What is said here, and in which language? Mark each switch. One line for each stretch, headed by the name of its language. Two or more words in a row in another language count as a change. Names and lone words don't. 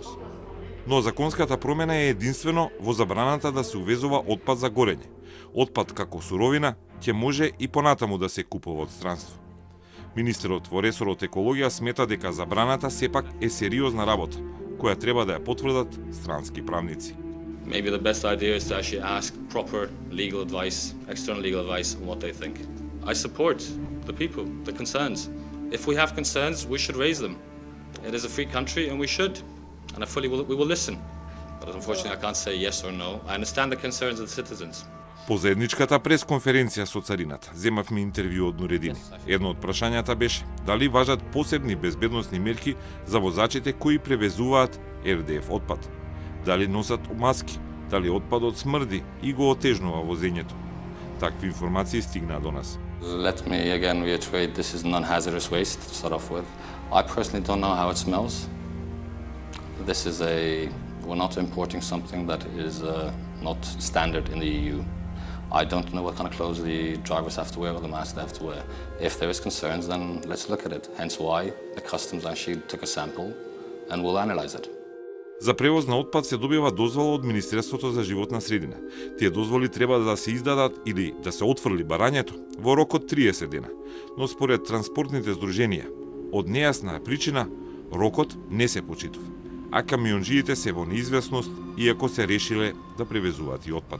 Macedonian: Но законската промена е единствено во забраната да се увезува отпад за горење. Отпад како суровина ќе може и понатаму да се купува од странство. Министерот во ресорот екологија смета дека забраната сепак е сериозна работа, која треба да ја потврдат странски правници.
English: Maybe the best idea is to actually ask proper legal advice, external legal advice on what they think. I support the people, the concerns. If we have concerns, we should raise them. It is a free country and we should. And we will listen. But unfortunately I can't say yes or no. I understand the concerns of the citizens.
Macedonian: По заедничката пресконференција со царината земавме интервју од Нуредини. Едно од прашањата беше дали важат посебни безбедносни мерки за возачите кои превезуваат РДФ отпад. Дали носат маски, дали отпадот смрди и го отежнува возењето. Такви информации стигнаа до нас.
English: Let me again reiterate, this is non-hazardous waste to start off with. I personally don't know how it smells. We're not importing something that is not standard in the EU. I don't know what kind of clothes the drivers have to wear or the masks they have to wear. If there is concerns, then let's look at it. Hence why the customs actually took a sample and we'll analyze it.
Macedonian: За превоз на отпад се добива дозвола од Министерството за животна средина. Тие дозволи треба да се издадат или да се отфрли барањето во рок од 30 дена. Но според транспортните здруженија, од нејасна причина, рокот не се почитува. А камионџиите се во неизвестност, иако се решиле да превезуваат и отпад.